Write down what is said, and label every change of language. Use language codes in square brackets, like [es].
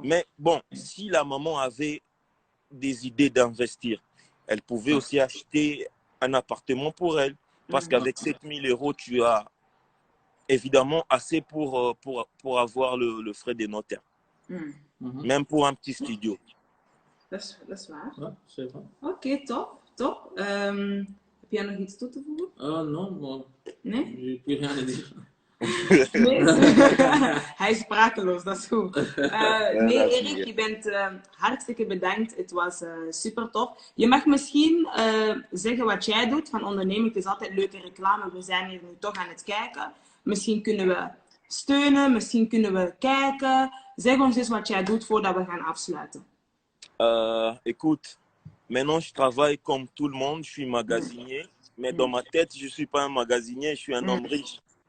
[fr] Mais bon, si la maman avait des idées d'investir, elle pouvait aussi acheter un appartement pour elle. Parce qu'avec 7 000 €, tu as évidemment assez pour avoir le frais des notaires. Même pour un petit studio. [nl] Dat is waar. Ja, zeker. Oké, top. Heb jij nog iets toe te voegen? [fr] Non, bon. [nl] Nee? [fr] J'ai plus rien à dire. [nl] Nee? Hij is sprakeloos, dat is goed. Nee, Erik, je bent hartstikke bedankt. Het was super tof. Je mag misschien zeggen wat jij doet van onderneming. Het is altijd leuke reclame. We zijn hier nu toch aan het kijken. Misschien kunnen we steunen, misschien kunnen we kijken. Zeg ons eens wat jij doet voordat we gaan afsluiten. [fr] Écoute, maintenant je travaille comme tout le monde, je suis magasinier. mais dans ma tête, je ne suis pas un magasinier, je suis un homme riche.